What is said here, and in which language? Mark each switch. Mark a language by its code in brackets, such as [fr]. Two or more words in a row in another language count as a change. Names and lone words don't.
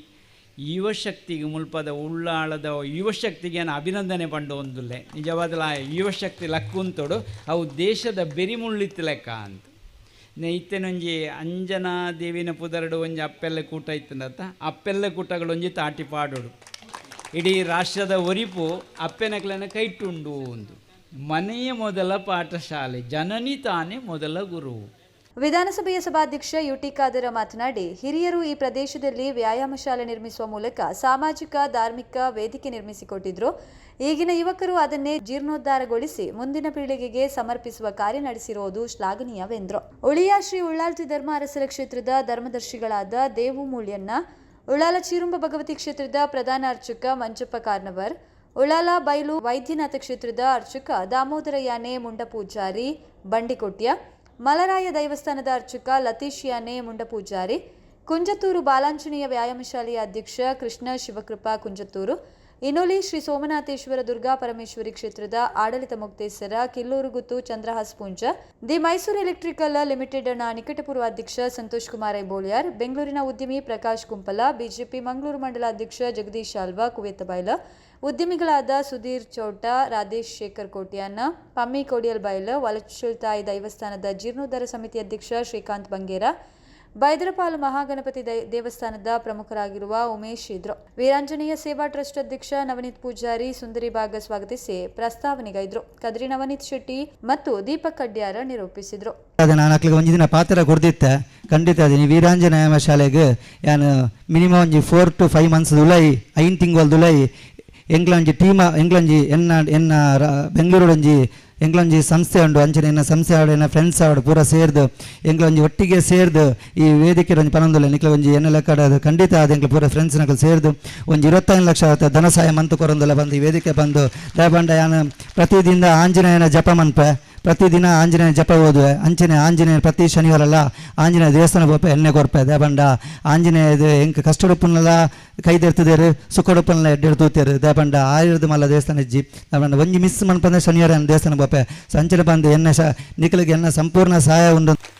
[tcy] ಯುವಶಕ್ತಿಗೆ ಮುಲ್ಪದ ಉಳ್ಳಾಳದ ಯುವಶಕ್ತಿಗೆ ನಾನು ಅಭಿನಂದನೆ ಪಂಡು ಒಂದುಲ್ಲೆ ನಿಜವಾದ ಯುವಶಕ್ತಿ ಲಕ್ಕುಂತೋಡು ಅವು ದೇಶದ ಬೆರಿಮುಳ್ಳಿತ್ತು ಲೆಕ್ಕ ಅಂತ ಇತ್ತೆನೊಂಜಿ ಅಂಜನಾ ದೇವಿನ ಪುದರಡು ಒಂಜಿ ಅಪ್ಪೆಲ್ಲ ಕೂಟ ಇತ್ತಂದತ್ತ ಅಪ್ಪೆಲ್ಲ ಕೂಟಗಳು ಒಂಜಿ ತಾಟಿ ಪಾಡೋಡು ಇಡೀ ರಾಷ್ಟ್ರದ ಒರಿಪು ಅಪ್ಪೆನಕ್ಲನ ಕೈಟುಂಡು [kn] ಒಂದು ಮನೆಯ ಮೊದಲ ಪಾಠಶಾಲೆ ಜನನಿ ತಾನೇ ಮೊದಲ ಗುರು. ವಿಧಾನಸಭೆಯ ಸಭಾಧ್ಯಕ್ಷ ಯುಟಿ ಖಾದರ್ ಮಾತನಾಡಿ ಹಿರಿಯರು ಈ ಪ್ರದೇಶದಲ್ಲಿ ವ್ಯಾಯಾಮ ಶಾಲೆ ನಿರ್ಮಿಸುವ ಮೂಲಕ ಸಾಮಾಜಿಕ ಧಾರ್ಮಿಕ ವೇದಿಕೆ ನಿರ್ಮಿಸಿಕೊಟ್ಟಿದ್ರು. ಈಗಿನ ಯುವಕರು ಅದನ್ನೇ ಜೀರ್ಣೋದ್ಧಾರಗೊಳಿಸಿ ಮುಂದಿನ ಪೀಳಿಗೆಗೆ ಸಮರ್ಪಿಸುವ ಕಾರ್ಯ ನಡೆಸಿರುವುದು ಶ್ಲಾಘನೀಯವೆಂದರು. ಉಳಿಯ ಶ್ರೀ ಉಳ್ಳಾಲ್ತಿ ಧರ್ಮ ಅರಸರ ಕ್ಷೇತ್ರದ ಧರ್ಮದರ್ಶಿಗಳಾದ ದೇವು ಮೂಲ್ಯನ್ನ, ಉಳ್ಳಾಲ ಚೀರುಂಬ ಭಗವತಿ ಕ್ಷೇತ್ರದ ಪ್ರಧಾನ ಅರ್ಚಕ ಮಂಜಪ್ಪ ಕಾರ್ನವರ್, ಉಳ್ಳಾಲ ಬೈಲು ವೈದ್ಯನಾಥ ಕ್ಷೇತ್ರದ ಅರ್ಚಕ ದಾಮೋದರ ಯಾನೆ ಮುಂಡಪೂಜಾರಿ ಬಂಡಿಕೊಟ್ಯ, ಮಲರಾಯ ದೈವಸ್ಥಾನದ ಅರ್ಚಕ ಲತೀಶ್ ಯಾನೆ ಮುಂಡಪೂಜಾರಿ, ಕುಂಜತ್ತೂರು ಬಾಲಾಂಜನೇಯ ವ್ಯಾಯಾಮ ಶಾಲೆಯ ಅಧ್ಯಕ್ಷ ಕೃಷ್ಣ ಶಿವಕೃಪಾ ಕುಂಜತ್ತೂರು, ಇನೋಲಿ ಶ್ರೀ ಸೋಮನಾಥೇಶ್ವರ ದುರ್ಗಾ ಪರಮೇಶ್ವರಿ ಕ್ಷೇತ್ರದ ಆಡಳಿತ ಮುಕ್ತೇಸರ ಕಿಲ್ಲೂರುಗುತ್ತು ಚಂದ್ರಹಾಸ್ ಪೂಂಜ, ದಿ ಮೈಸೂರು ಎಲೆಕ್ಟ್ರಿಕಲ್ ಲಿಮಿಟೆಡ್ ನ ನಿಕಟಪೂರ್ವ ಅಧ್ಯಕ್ಷ ಸಂತೋಷ್ ಕುಮಾರ್ ಐಬೋಳಿಯಾರ್, ಬೆಂಗಳೂರಿನ ಉದ್ಯಮಿ ಪ್ರಕಾಶ್ ಕುಂಪಲ, ಬಿಜೆಪಿ ಮಂಗಳೂರು ಮಂಡಲ ಅಧ್ಯಕ್ಷ ಜಗದೀಶ್ ಆಲ್ವಾ ಕುವೇತಬೈಲ, ಉದ್ಯಮಿಗಳಾದ ಸುಧೀರ್ ಚೌಟ, ರಾಧೇಶ್ ಶೇಖರ್ ಕೋಟ್ಯಾನ, ಪಮ್ಮಿ ಕೋಡಿಯಲ್ ಬೈಲ, ವಲಚುಲ್ತಾಯಿ ದೈವಸ್ಥಾನದ ಜೀರ್ಣೋದ್ಧಾರ ಸಮಿತಿ ಅಧ್ಯಕ್ಷ ಶ್ರೀಕಾಂತ್ ಬಂಗೇರ, ಬೈದರಪಾಲು ಮಹಾಗಣಪತಿ ದೇವಸ್ಥಾನದ ಪ್ರಮುಖರಾಗಿರುವ ಉಮೇಶ್ ಇದ್ರು. ವೀರಾಂಜನೇಯ ಸೇವಾ ಟ್ರಸ್ಟ್ ಅಧ್ಯಕ್ಷ ನವನೀತ್ ಪೂಜಾರಿ ಸುಂದರಿಬಾಗ ಸ್ವಾಗತಿಸಿ ಪ್ರಸ್ತಾವನೆಗೈದ್ರು. ಕದ್ರಿ ನವನೀತ್ ಶೆಟ್ಟಿ ಮತ್ತು ದೀಪಕ್ ಕಡ್ಯಾರ ನಿರೂಪಿಸಿದ್ರು. [tcy] ನಾನು ಒಂಜಿ ದಿನ ಪಾತ್ರ ಕೊಡ್ದಿತ್ತೆ ಖಂಡಿತ ಅದೀನಿ ವೀರಾಂಜನೇಯ ಶಾಲೆಗೆ ನಾನು ಮಿನಿಮಮ್ ಒಂಜಿ [en] 4 to 5 months [tcy] ದುಲೈ 5 ತಿಂಗಳು ದುಲೈ ಎಂಗ್ಲಂಜಿ ಟೀಮ ಎಂಗ್ಲಂಜಿ ಎನ್ನ ಬೆಂಗಳೂರೊಂಜಿ ಎಂಗ್ಲೊಂಜಿ ಸಂಸ್ಥೆ ಉಂಡು ಅಂಚನೆ ಎನ್ನ ಸಂಸ್ಥೆ ಆಡು ಎನ್ನ ಫ್ರೆಂಡ್ಸ್ ಆಡು ಪೂರ ಸೇರ್ದು ಎಂಗ್ಲೊಂಜಿ ಒಟ್ಟಿಗೆ ಸೇರ್ದು ಈ ವೇದಿಕೆ ಒಂಜಿ ಪನೊಂದುಲ್ಲ ನಿಕ್ಲ ಒಂಜಿ ಎನ್ನ ಲೆಕ್ಕಡ ಖಂಡಿತ ಅದು ಎಂಗ್ಲ ಪೂರ ಫ್ರೆಂಡ್ಸ್ ನಕಲು ಸೇರ್ದು ಒಂಜಿ 25 ಲಕ್ಷ ಧನ ಸಹಾಯ ಮಂತು ಕೊರೊಂದುಲ್ಲ ಬಂದು ಈ ವೇದಿಕೆ ಬಂದು ದಯಪಂಡ ಯಾನು ಪ್ರತಿದಿನ ಆಂಜನೇಯನ ಜಪ ಮನ್ಪೆ ಪ್ರತಿದಿನ ಆಂಜನೇಯ ಜಪ ಓದುವೆ ಅಂಚನೆ ಆಂಜನೇಯ ಪ್ರತಿ ಶನಿವಾರಲ್ಲ ಆಂಜನೇಯ ದೇವಸ್ಥಾನ ಹೋಪೆ ಎಣ್ಣೆ ಕೊರ್ಪೆ ದಯಪಂಡ ಆಂಜನೇಯದು ಎಂಕ್ ಕಷ್ಟಡುಪ್ಪನ್ನೆಲ್ಲ ಕೈದೆರ್ತದೇರು ಸುಖಡುಪ್ಪನ್ನೆಲ್ಲ ಎಡ್ಡೆಡ್ತೂತೇರು ದಯಪಂಡ ಆಯುರ್ದ ಮಲ್ಲ ದೇವಸ್ಥಾನ ಇಜ್ಜಿ ದಯಪಂಡ ಒಂಜಿ ಮಿಸ್ ಮನ್ಪಂದ್ರೆ ಶನಿವಾರ ದೇವಸ್ಥಾನ ಹೋಪೆ ಸಂಚನೆ ಬಂದು ಎಣ್ಣೆ ನಿಖಲಿಗೆ ಎನ್ನ ಸಂಪೂರ್ಣ ಸಹಾಯ ಉಂಡು